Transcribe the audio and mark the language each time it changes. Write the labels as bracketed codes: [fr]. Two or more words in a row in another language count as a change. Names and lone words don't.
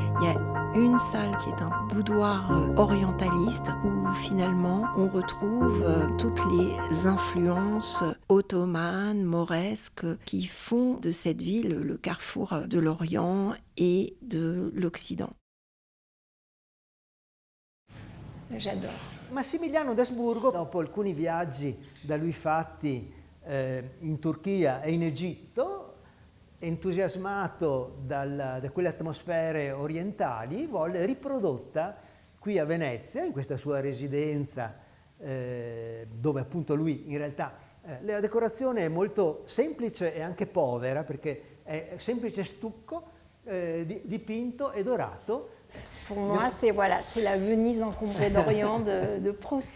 [fr] y a une salle qui est un boudoir orientaliste où finalement on retrouve toutes les influences ottomanes, mauresques qui font de cette ville le carrefour de l'Orient et de l'Occident. J'adore. [it] Massimiliano d'Asburgo, dopo alcuni viaggi da lui fatti in Turchia e in Egitto, entusiasmato da quelle atmosfere orientali, volle riprodotta qui a Venezia, in questa sua residenza, dove appunto lui in realtà la decorazione è molto semplice e anche povera, perché è semplice stucco dipinto e dorato. [fr] Pour moi, c'est la Venise encombrée d'Orient de Proust.